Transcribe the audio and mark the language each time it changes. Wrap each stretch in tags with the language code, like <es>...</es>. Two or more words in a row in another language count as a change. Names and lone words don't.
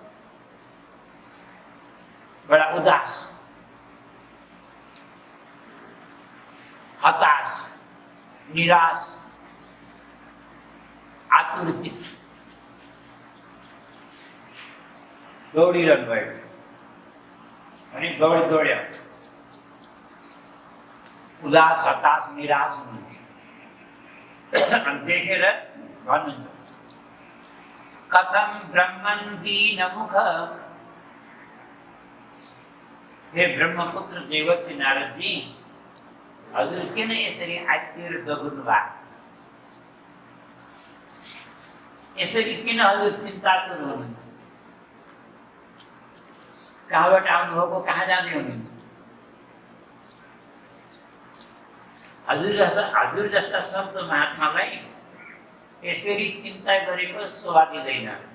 <ne>बडा उदास, हताश, निराश, आतुरचित दौडिरहनु भएको। अनि दौड्यो, उदास, हताश, निराश हुनुहुन्छ। अनि देखेर भन्नुहुन्छ,</ne> <sa>कथम ब्रह्मन् दीनमुख।</sa> <ne>हे ब्रह्मपुत्र देवर्षि नारदजी, हजुर किन यसरी आत्तिएर दगुर्नु भएको? यसरी किन हजुर चिन्तातुर हुनुहुन्छ? कहाँबाट आउनुभएको, कहाँ जाँदै हुनुहुन्छ? हजुर जस्ता सन्त महात्मालाई यसरी चिन्ता गरेको शोभा दिँदैन।</ne>